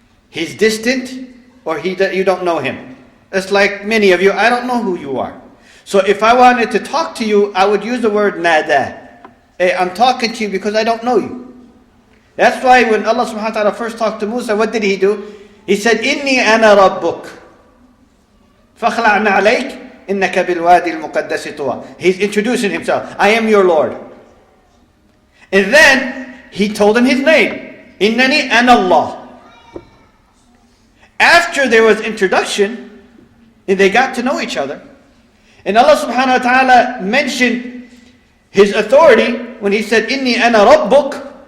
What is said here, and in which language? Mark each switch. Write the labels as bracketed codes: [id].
[en] He's distant, or you don't know him. It's like many of you, I don't know who you are. So if I wanted to talk to you, I would use the word nada. Hey, I'm talking to you because I don't know you. That's why when Allah subhanahu wa ta'ala first talked to Musa, what did He do? He said, [ar] إِنِّي أَنَا رَبُّكَ فَخْلَعْنَا عَلَيْكَ إِنَّكَ بِالْوَادِ الْمُقَدَّسِ طُوًى. [en] He's introducing Himself. I am your Lord. And then He told him His name. [ar] إِنَّنِي أَنَا اللَّهُ. [en] After there was introduction, and they got to know each other, and Allah subhanahu wa ta'ala mentioned His authority when He said, [ar] إِنِّي أَنَا رَبُّكَ.